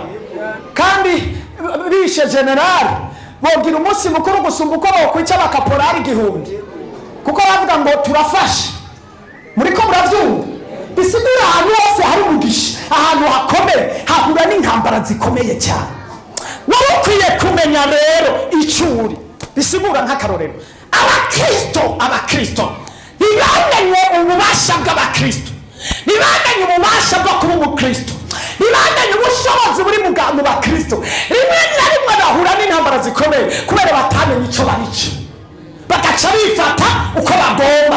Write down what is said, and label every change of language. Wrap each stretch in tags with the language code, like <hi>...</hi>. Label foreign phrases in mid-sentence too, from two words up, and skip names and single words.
<rn>Kandi bishe generali bogira umunsi mukuru gusumba uko bokwica abakaporari 1000, kuko bavuga ngo turafashe. Muriko muravyumva? Bisigura ahantu hose hari umugisha, ahantu hakomeye hahura n'intambara zikomeye cyane. ukwiye kumenya rero icuri bisigura nk'akarorero abakristo ntibamenye ububasha bw'abakristo, ntibamenye ububasha bwo kuba umukristo, ntibamenye ubushobozi buri mu bakristo. Rimwe na rimwe bahura n'intambara zikomeye kubera batamenye icyo barico, bagaca bifata uko bagomba.</rn>